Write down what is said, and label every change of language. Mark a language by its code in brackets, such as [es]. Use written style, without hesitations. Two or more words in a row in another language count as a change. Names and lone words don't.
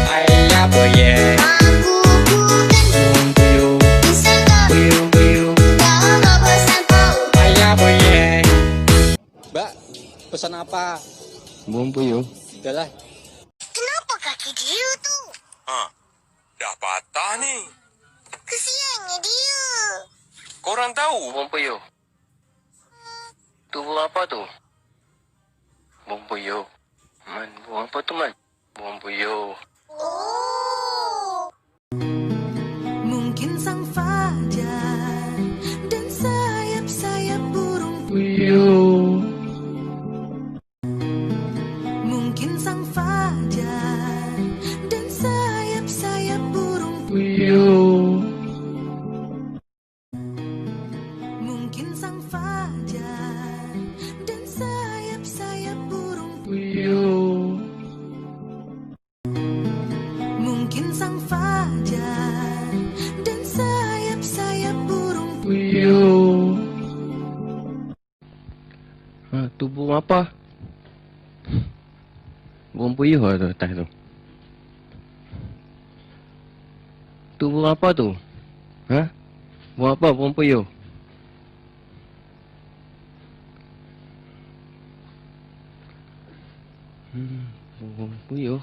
[ms] ayah boye. Aku bukan Puyuh, bisa gosip kalau bersampo. ayah boye. Mbak, pesan apa? Burung puyuh. Udah lah. Kenapa kaki dia tuh? Dah patah ni. Kesiannya dia. Korang tahu? Burung puyuh. Tu burung apa tu? Burung puyuh. Man, burung apa tu, Man? Burung puyuh. Oh. Mungkin sang fajar dan sayap-sayap burung. Puyuh, Mungkin sang fajar dan sayap-sayap burung. puyuh, Mungkin sang fajar dan sayap-sayap burung. puyuh, Mungkin sang fajar dan sayap-sayap burung. puyuh. Tu burung apa? Burung puyuh lah tu atas tu. Tu burung apa tu? Burung apa? Burung puyuh. Burung puyuh.